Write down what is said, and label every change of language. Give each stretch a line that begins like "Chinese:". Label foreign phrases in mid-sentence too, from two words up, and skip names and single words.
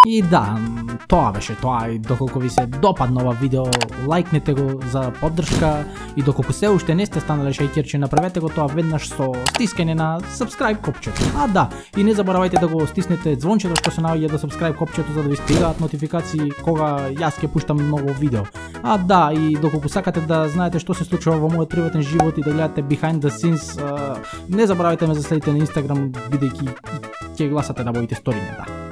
Macedonian: И да, тоа беше тоа и доколку ви се допадна ова видео, лајкнете го за поддршка и доколку се уште не сте станале шејкерчи, направете го тоа веднаш со стискање на subscribe копчето. А да, и не заборавајте да го стиснете звончето што се наоѓа до subscribe копчето за да ви стигаат нотификации кога јас ќе пуштам ново видео. А да, и доколку сакате да знаете што се случува во мојот приватен живот и да гледате
English: behind the scenes,
Macedonian: не заборавајте ме да следите на Instagram, бидејќи ќе гласате на моите сториња, да.